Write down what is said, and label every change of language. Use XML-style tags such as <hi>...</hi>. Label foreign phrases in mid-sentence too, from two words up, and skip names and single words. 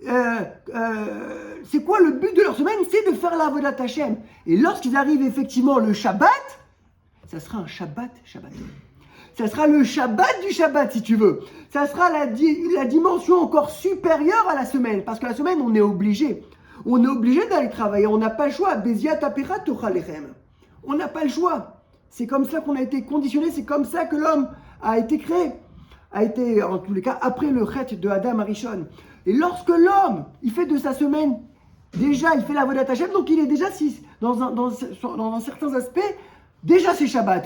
<fr>c'est quoi le but de leur semaine? C'est de faire l'</fr> <he>עבודת השם.</he> <fr>Et lorsqu'ils arrivent effectivement le Shabbat, ça sera un</fr> <he>שבת שבתון.</he> <fr>Ça sera le Shabbat du Shabbat, si tu veux. Ça sera la dimension encore supérieure à la semaine. Parce que la semaine, on est obligé. On est obligé d'aller travailler. On n'a pas le choix.</fr> <he>בזיעת אפיך תאכל לחם.</he> <fr>On n'a pas le choix. C'est comme ça qu'on a été conditionné. C'est comme ça que l'homme a été créé. A été, en tous les cas, après le chet de Adam Arishon. Et lorsque l'homme, il fait de sa semaine, déjà, il fait la</fr> <he>עבודת השם,</he> <fr>donc il est déjà, dans certains aspects, déjà c'est Shabbat.</fr>